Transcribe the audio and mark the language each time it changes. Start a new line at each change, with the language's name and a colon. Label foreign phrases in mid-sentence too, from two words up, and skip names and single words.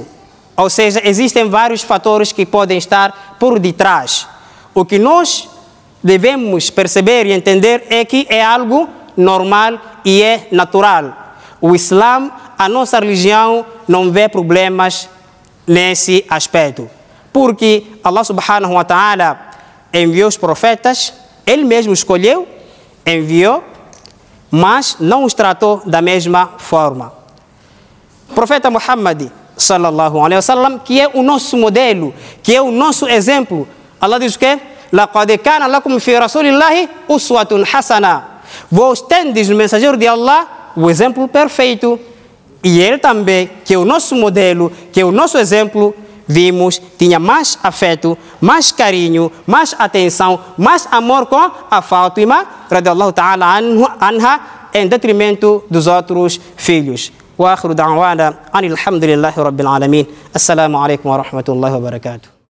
Portuguese: Ou seja, existem vários fatores que podem estar por detrás. O que nós devemos perceber e entender é que é algo normal e é natural. O Islã, a nossa religião, não vê problemas nesse aspecto. Porque
Arabic: الله سبحانه وتعالى
Portuguese: enviou os profetas, Ele mesmo escolheu, enviou, mas não os tratou da mesma forma. O profeta Muhammad
Arabic: صلى الله عليه وسلم,
Portuguese: que é o nosso modelo, que é o nosso exemplo, Allah diz o quê?
Arabic: لَقَدْ كَانَ لَكُمْ فِي رَسُولِ اللَّهِ أُسْوَةٌ حَسَنَةٌ.
Portuguese: Vós tendes no mensageiro de Allah o exemplo perfeito. E ele também, que é o nosso modelo, que é o nosso exemplo, vimos, tinha mais afeto, mais carinho, mais atenção, mais amor com a Fátima,
Arabic: رضي الله تعالى عنها,
Portuguese: em detrimento dos outros filhos.
Arabic: وآخر دعوانا أن الحمد لله رب العالمين. السلام عليكم ورحمة الله وبركاته.